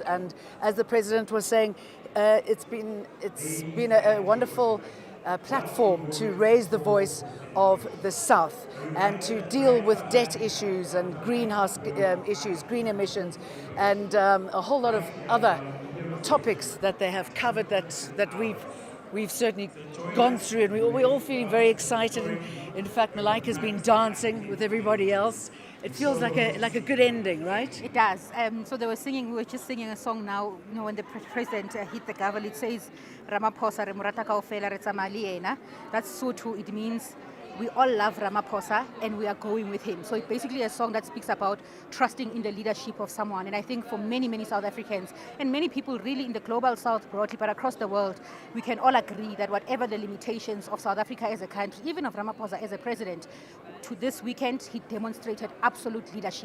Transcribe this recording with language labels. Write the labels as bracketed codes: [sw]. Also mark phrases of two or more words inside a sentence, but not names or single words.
[en] And as the President was saying, it's been a wonderful platform to raise the voice of the South and to deal with debt issues and greenhouse issues, green emissions, and a whole lot of other topics that they have covered that we've certainly gone through, and we're all feeling very excited. And in fact, Malaika's been dancing with everybody else. It feels like a good ending, right? It does. So we were just singing a song now, when the president hit the gavel, it says, [st] Ramaphosa, re morata kaofela, re tsamaya le yena. [en] That's so true. It means we all love Ramaphosa and we are going with him. So it's basically a song that speaks about trusting in the leadership of someone. And I think for many, many South Africans and many people really in the global South broadly, but across the world, we can all agree that whatever the limitations of South Africa as a country, even of Ramaphosa as a president, to this weekend, he demonstrated absolute leadership.